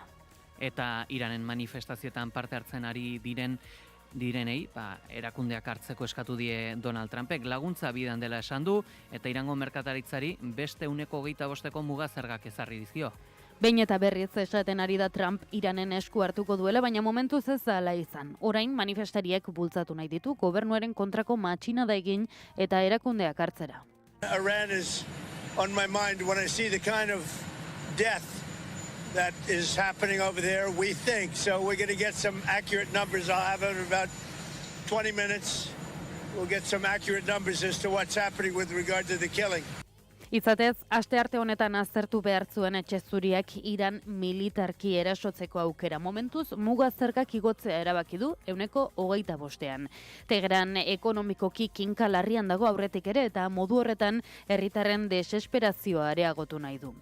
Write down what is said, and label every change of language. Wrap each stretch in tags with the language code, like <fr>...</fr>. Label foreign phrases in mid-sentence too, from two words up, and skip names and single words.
<eu>Eta Iranen manifestazioetan parte hartzen ari direnei, erakundeak hartzeko eskatu die Donald Trumpek laguntza bidan dela esan du, eta Irango merkataritzari beste 25% muga zergak ezarri dizkio. Behin eta berriz esaten ari da Trump Iranen esku hartuko duela, baina momentuz ez da hala izan. Orain manifestariek bultzatu nahi ditu gobernuaren kontrako matxinada egin eta erakundeak hartzera.</eu> <en>Iran is on my mind when I see the kind of death that is happening over there, we think. So we're going to get some accurate numbers. I'll have it in about 20 minutes. We'll get some accurate numbers as to what's happening with regard to the killing.</en> <eu>Izatez, astearte honetan aztertu behar zuen etxe zuriak Iran militarki erasotzeko aukera. Momentuz, muga zergak igotzea erabaki du 25%. Teheran ekonomikoki kinka larrian dago aurretik ere eta modu horretan herritarren desesperazioa areagotu nahi du.</eu>